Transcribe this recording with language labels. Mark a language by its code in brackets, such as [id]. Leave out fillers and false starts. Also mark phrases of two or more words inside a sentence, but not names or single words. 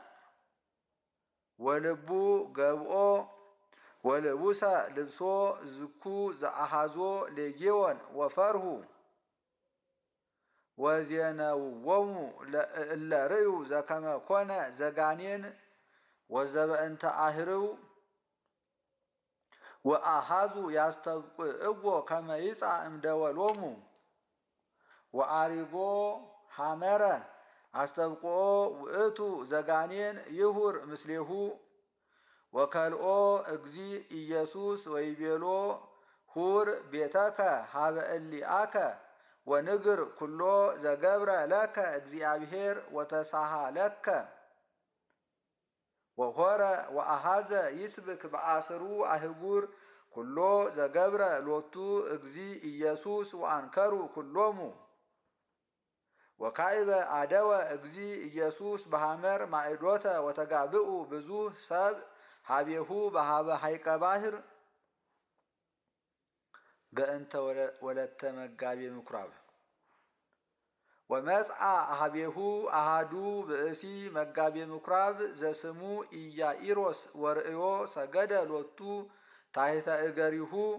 [gez] ወልቡ ገብኦ ወልቡሰ ልብሶ ዝኩ ዘአሃዞ ሌጌዎን ወፈርሁ ወዜነውዎሙ እለ ርእዩ ዘከመ ኮነ ዘጋኔን ወዘበእንተ አህርው ወአሃዙ ያስተብቅዕዎ ከመ ይጻእ እምደወሎሙ ወአሪጎ ሐመረ አስተብቅዖ ውእቱ ዘጋኔን ይሁር ምስሌሁ ወከልኦ እግዚ ኢየሱስ ወይቤሎ ሁር ቤተከ ሀበ እሊአከ ወንግር ኩሎ ዘገብረ ለከ እግዚአብሔር ወተሳሃለከ ወሆረ ወአሃዘ ይስብክ በአስሩ አህጉር ኩሎ ዘገብረ ሎቱ እግዚ ኢየሱስ ወአንከሩ ኩሎሙ ወካዕበ አደወ እግዚ ኢየሱስ በሐመር ማዕዶተ ወተጋብኡ ብዙህ ሰብ ሀቤሁ በሀበ ሐይቀ ባሕር በእንተ ወለተ መጋቤ ምኵራብ ወመጽአ ሀቤሁ አሃዱ ብእሲ መጋቤ ምኵራብ ዘስሙ ኢያኢሮስ ወርእዮ ሰገደ ሎቱ ታሕተ እገሪሁ